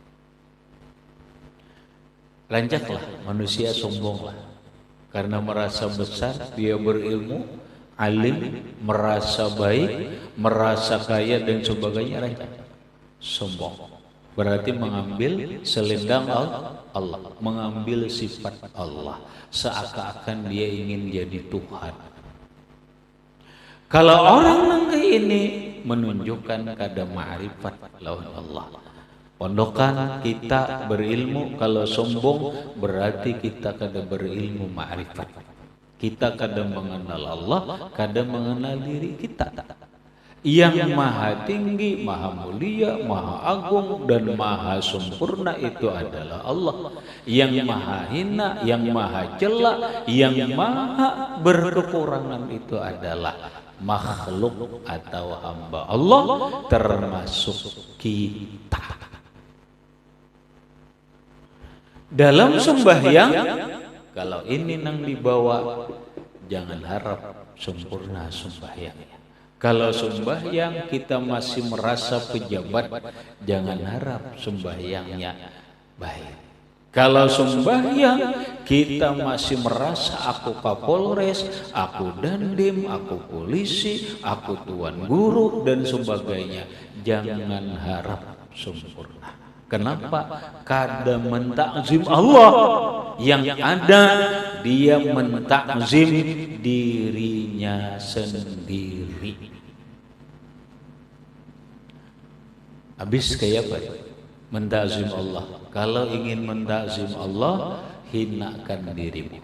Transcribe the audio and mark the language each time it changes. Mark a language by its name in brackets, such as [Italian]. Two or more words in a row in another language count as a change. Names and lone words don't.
[Banjar] Lanjaklah manusia sombonglah karena merasa besar, dia berilmu, alim, merasa baik, merasa kaya dan sebagainya, lanjak sombong. [Indonesian] Berarti mengambil selendang Allah, mengambil sifat Allah, seakan-akan dia ingin jadi Tuhan. [Banjar] Kalau orang kayak ini menunjukkan kada ma'rifat Allah. Pondokan kita berilmu, kalau sombong berarti kita kada berilmu ma'rifat. Kita kada mengenal Allah, kada mengenal diri kita. [Indonesian] Yang maha tinggi, maha mulia, maha agung, dan maha sempurna itu adalah Allah. Yang maha hina, yang maha celak, yang maha berkekurangan itu adalah makhluk atau hamba Allah, termasuk kita. [Banjar] Dalam sembahyang, kalau ini nang dibawa, jangan harap sempurna sembahyangnya. [Indonesian] Kalau sembahyang kita masih merasa pejabat, jangan harap sembahyangnya baik. Kalau sembahyang kita masih merasa aku Kapolres, aku Dandim, aku polisi, aku tuan guru dan sebagainya, jangan harap sempurna. [Banjar] Kenapa? Kada mentakzim Allah. [Indonesian] Yang ada dia mentakzim dirinya sendiri. Habis kayak apa? Mentakzim Allah. Kalau ingin mentakzim Allah, hinakan dirimu.